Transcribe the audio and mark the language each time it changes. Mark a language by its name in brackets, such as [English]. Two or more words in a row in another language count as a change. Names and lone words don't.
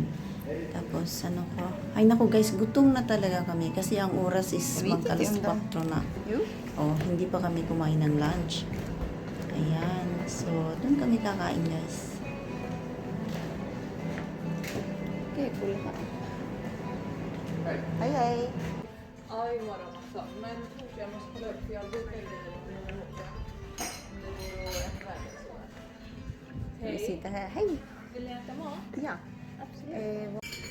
[Filipino] Tapos ay naku guys, gutom na talaga kami kasi ang oras is mag-alas 4 na. Hindi pa kami kumain ng lunch. Ayan. So, doon kami kakain guys. [English] Okay, cool [Filipino] ka. Hi. [Swedish] Ja, imorgon också. Men jag måste kolla upp för jag bokade lite Vi sitter här. Hej! Vill ni äta mat? Ja. Absolut.